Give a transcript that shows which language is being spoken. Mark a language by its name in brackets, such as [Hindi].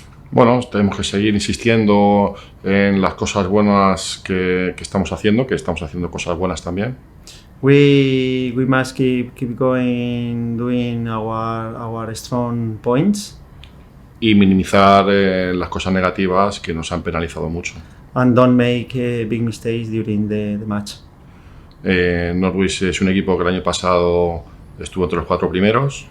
[Spanish] Bueno, tenemos que seguir insistiendo en las cosas buenas que estamos haciendo cosas buenas también. [English] We must keep going doing our strong points. [Spanish] Y minimizar las cosas negativas que nos han penalizado mucho. [English] And don't make big mistakes during the match. [Spanish] NorthEast es un equipo que el año pasado estuvo entre los 4 primeros.